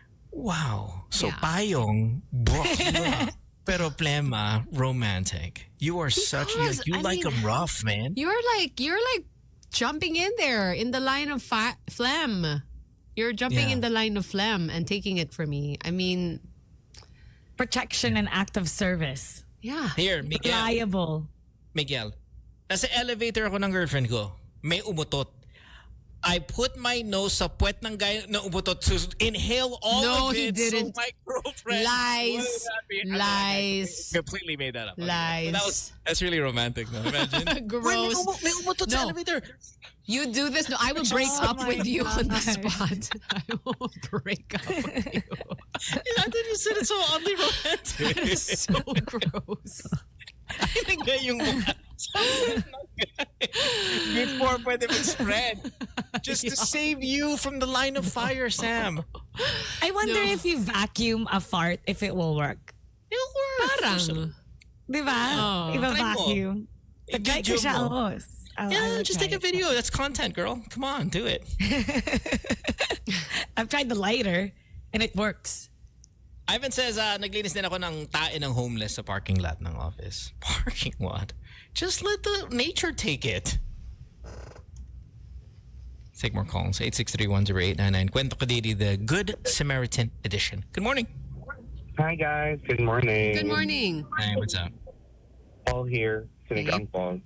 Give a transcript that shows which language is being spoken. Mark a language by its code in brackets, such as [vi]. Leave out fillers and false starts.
[en] Wow. So payong brought you up, pero plema romantic. You are you like them rough, man. You're like jumping in there in the line of phlegm. You're jumping in the line of phlegm and taking it for me. I mean, protection and act of service. Yeah. Here, Miguel. Reliable. [tl] Miguel, nasa elevator ako ng girlfriend ko. May umutot. [en] I put my nose sa puwet ng guy na umutot to inhale all of it. No, he didn't. So my girlfriend Lies. Completely made that up. Lies. But that's really romantic, no? Imagine. Gross. [tl] May umutot sa elevator. [en] You do this. No, I will break up with you on the spot. I will break up with you. I thought you said it so oddly romantic. It's so gross. [tl] Nga yung mukha. Before pwede mag-spread. [en] Just to save you from the line of fire, Sam. I wonder if you vacuum a fart, if it will work. It'll work. [tl] Parang. Diba? [en] Oh. If a [tl] Try mo. vacuum. Tagay ko siya, [en] Yeah, just take a video. That's content, girl. Come on, do it. I've tried the lighter and it works. [tl] Ivan says, naglinis din ako ng tae ng homeless sa parking lot ng office. [en] Parking lot? Just let the nature take it. Let's take more calls. 863-10899. Kwento Kadiri, the Good Samaritan edition. Good morning. Hi, guys. Good morning. Good morning. Hey, what's up? Paul here. Sinigang Paul.